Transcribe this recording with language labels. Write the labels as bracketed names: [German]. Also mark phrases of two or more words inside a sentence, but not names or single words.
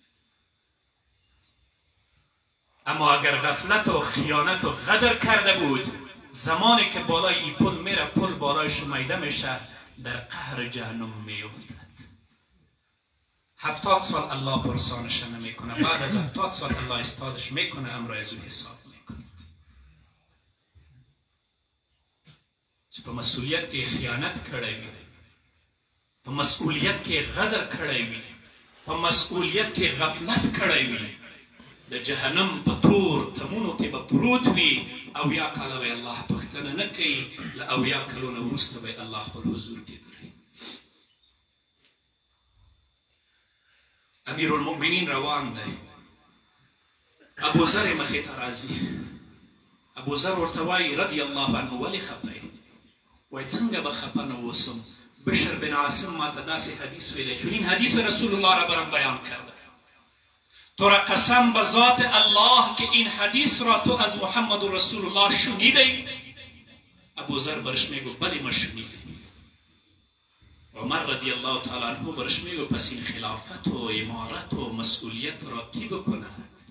[Persian] اما اگر غفلت و خیانت و غدر کرده بود، زمانی که بالای این پل میره، پل بالای شمیده میشه، در قهر جهنم میافتد. 70 سال الله پرسانش نمیکنه، بعد از 70 سال الله استادش میکنه، امر از اون حساب میکنه. [Pashto] چې په مسئولیت کې خیانت کړی وي، په مسئولیت کې غدر کړی وي، په مسئولیت کې غفلت کړی وي، د جهنم په تور تمونو کې به پروت وي. اویا کاله به الله پوښتنه نه کوي، له اویا کلونو وروسته به الله خپل حضور کې دري. امیر المؤمنین روان دی، ابو ذر مخې ته راځي. ابو ذر ورته وایي [Arabic] رضی الله عنه [Pashto] ولې خفه یې؟ وای څنګه به خفه نه اوسم؟ بشر بن عاصم ما ته داسې حدیث ویلی، [Persian] چنین حدیث رسول الله را برم بیان کرده. تو را قسم به ذات الله که این حدیث را تو از محمد رسول الله شنیدی؟ ابو ذر برش میگو بلی ما شنیدیم. عمر [Arabic] رضی الله تعالی عنه [Persian] برش میگو پس این خلافت و امارت و مسئولیت را کی بکند؟